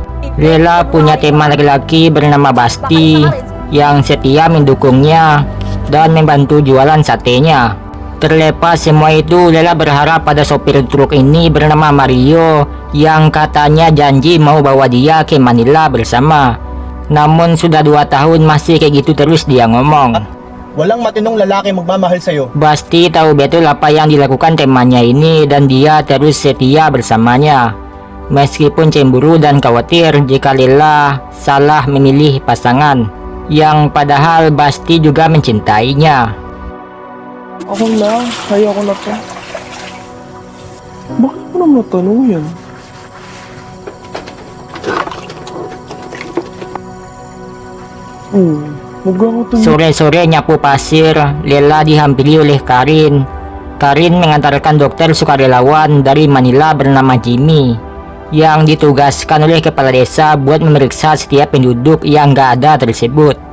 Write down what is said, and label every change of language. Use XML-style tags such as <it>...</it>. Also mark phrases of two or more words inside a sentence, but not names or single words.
<id>Lela punya teman laki-laki bernama Basti yang setia mendukungnya dan membantu jualan satenya. Terlepas semua itu, Lela berharap pada sopir truk ini bernama Mario yang katanya janji mau bawa dia ke Manila bersama. Namun sudah 2 tahun masih kayak gitu terus dia ngomong.</id> <tl>Walang matinong lalaki magmamahal sa'yo.</tl> <id>Basti tahu betul apa yang dilakukan temannya ini dan dia terus setia bersamanya. Meskipun cemburu dan khawatir jika Lela salah memilih pasangan, yang padahal Basti juga mencintainya.</id> <tl>Ako na, kaya ko na to. Bakit mo naman natanong yan?</tl> <id>Sore-sore nyapu pasir, Lela dihampiri oleh Karin. Karin mengantarkan dokter sukarelawan dari Manila bernama Jimmy, yang ditugaskan oleh kepala desa buat memeriksa setiap penduduk yang gak ada tersebut.</id>